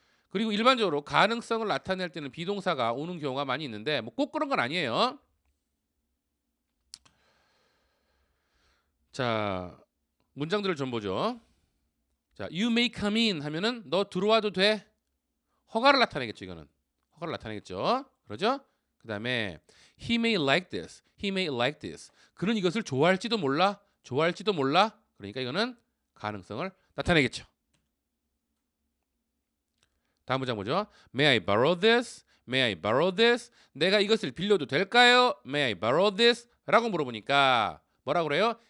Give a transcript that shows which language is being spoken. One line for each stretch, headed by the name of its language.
Korean: 그리고 일반적으로 가능성을 나타낼 때는 비동사가 오는 경우가 많이 있는데 뭐 꼭 그런 건 아니에요. 자, 문장들을 좀 보죠. 자,
English: you may come in
Korean: 하면은 너 들어와도 돼. 허가를 나타내겠죠, 이거는. 허가를 나타내겠죠. 그러죠? 그다음에
English: he may like this.
Korean: 그는 이것을 좋아할지도 몰라. 그러니까 이거는 가능성을 나타내겠죠. 다음 문장 보죠.
English: May I borrow this?
Korean: 내가 이것을 빌려도 될까요?
English: May I borrow this?
Korean: 라고 물어보니까 뭐라고 그래요?